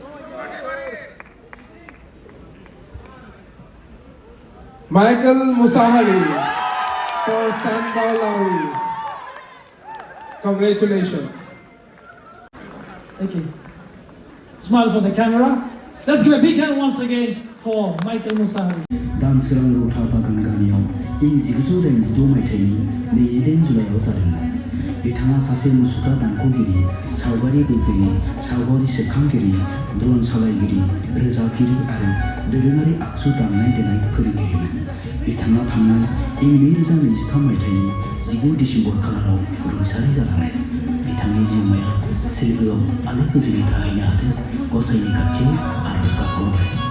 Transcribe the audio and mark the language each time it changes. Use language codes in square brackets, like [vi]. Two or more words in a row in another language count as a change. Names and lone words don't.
[en] Michael Musahari for Sandal Lowry. Congratulations. Thank you. Smile for the camera. Let's give a big hand once again for Michael Musahari. [brx] दानसोरां रौथा बागान गामियाव इं 1986 मायथाइनि 28 जुलाइआव जादोंमोन बिथाङा सासे मुसुखा दानख'गिरि सावगारि बोगिरि सावगारि सेबखांगिरि ड्रन सालायगिरि रोजाबगिरि आरो दोरोङारि आगजु दामनाय देनाय फोरोंगिरिमोन बिथाङा थांनाय इं 2023 मायथाइनि 19 डिसेम्बर खालाराव रुंसारि जालांबाय बिथांनि जिउमाया सोरगोआव आलो गोजोनै थाहैनो हाथों गसाइनि खाथियाव आरज गाबहरबाय